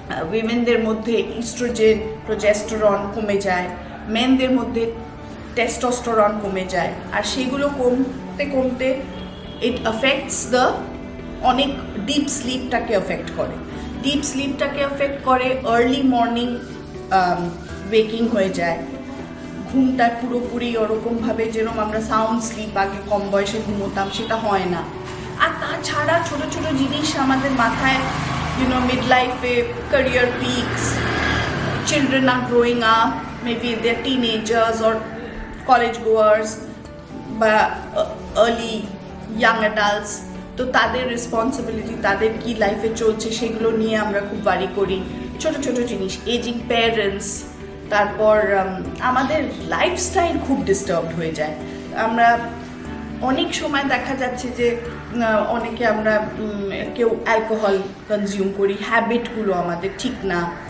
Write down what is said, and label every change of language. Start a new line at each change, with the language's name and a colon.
Bangla: উইমেনদের মধ্যে oestrogen, progesterone কমে যায়, মেনদের মধ্যে টেস্টোস্টেরন কমে যায়, আর সেগুলো কমতে কমতে ইট অ্যাফেক্টস দ্য অনেক ডিপ স্লিপটাকে অ্যাফেক্ট করে। ডিপ স্লিপটাকে অ্যাফেক্ট করে, আর্লি মর্নিং ওয়েকিং হয়ে যায়। ঘুমটা পুরোপুরি ওরকমভাবে যেরকম আমরা সাউন্ড স্লিপ আগে কম বয়সে ঘুমোতাম সেটা হয় না। আর তাছাড়া ছোটো ছোটো জিনিস আমাদের মাথায়,
English: Mid লাইফে career peaks, children are growing up, maybe they're teenagers or college goers বা early young adults।
Bangla: তো তাদের রেসপন্সিবিলিটি, তাদের কি লাইফে চলছে সেগুলো নিয়ে আমরা খুব ওয়ারি করি। ছোট ছোট জিনিস, এজিং প্যারেন্টস, তারপর আমাদের লাইফস্টাইল খুব ডিস্টার্বড হয়ে যায়। আমরা অনেক সময় দেখা যাচ্ছে যে অনেকে আমরা কেউ অ্যালকোহল কনজিউম করি, হ্যাবিটগুলো আমাদের ঠিক না।